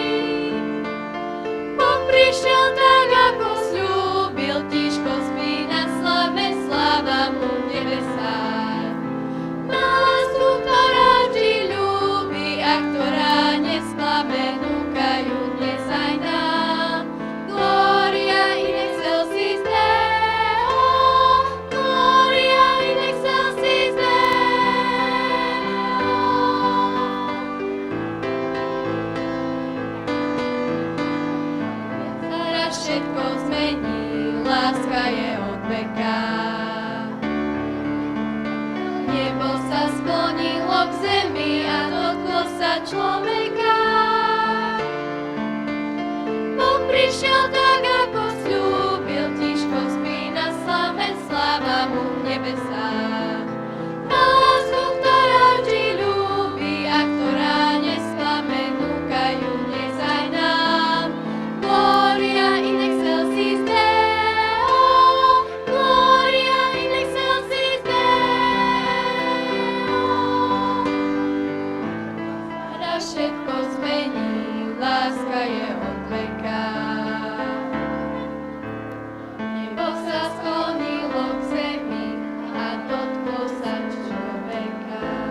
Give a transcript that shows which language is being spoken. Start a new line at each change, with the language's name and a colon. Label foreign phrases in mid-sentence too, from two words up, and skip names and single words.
Slovak: Boh prišiel tak, ako sľúbil, tiško spí na slave, sláva mu v nebesách. Má lásku, ktorá vždy ľúbi a ktorá nesklame, núkajú dnes aj nám.
Latin: Gloria in excelsis Deo, Gloria in excelsis Deo.
Slovak: Raz všetko zmení, láska je od veka. Nebo sa sklonilo k zemi a dotklo sa človeka. Boh prišiel tak, ako sľúbil, tiško spí na slave, sláva mu v nebesách. Má lásku, ktorá vždy ľúbi a ktorá nesklame, núkajú dnes aj nám.
Latin: Gloria in excelsis Deo, Gloria in excelsis Deo.
Slovak: Raz všetko všetko zmení, láska je od veka. Nebo sa sklonilo k zemi a dotklo sa človeka.